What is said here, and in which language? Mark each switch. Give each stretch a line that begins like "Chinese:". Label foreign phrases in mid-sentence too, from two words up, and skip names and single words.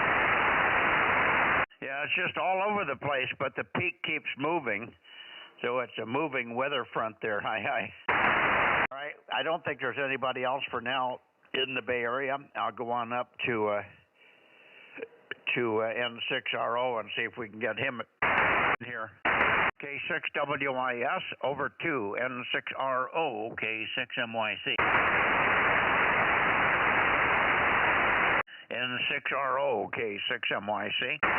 English: Yeah, it's just all over the place, but the peak keeps moving, so it's a moving weather front there. Hi. All right, I don't think there's anybody else for now in the Bay Area. I'll go on up to N6RO and see if we can get him in here. K6WIS over to N6RO, K6MYC. N6RO, K6MYC.